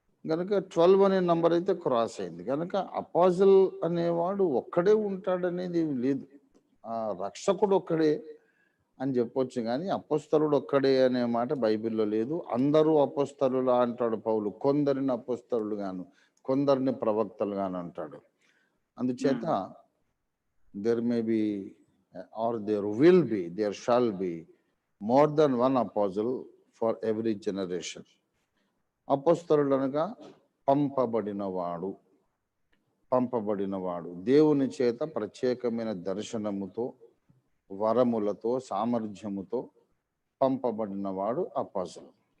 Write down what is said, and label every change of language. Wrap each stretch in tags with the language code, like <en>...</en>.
<te>కనుక 12 అనే నంబర్ అయితే క్రాస్ అయింది. కనుక అపోజిల్ అనేవాడు ఒక్కడే ఉంటాడనేది ఏమి లేదు. ఆ రక్షకుడు ఒక్కడే అని చెప్పొచ్చు, కానీ అపోస్తలుడు ఒక్కడే అనే మాట బైబిల్లో లేదు. అందరూ అపోస్తలులా అంటాడు పౌలు. కొందరిని అపోస్తలులు గాను, కొందరిని ప్రవక్తలు గాను అంటాడు. అందుచేత</te> <en>there may be or there will be, there shall be more than one apostle for every generation.</en> <te>అపోస్తలుడు అనగా పంపబడినవాడు, పంపబడినవాడు, దేవుని చేత ప్రత్యేకమైన దర్శనముతో, వరములతో, సామర్థ్యముతో పంపబడినవాడు అపోస్తలుడు.</te>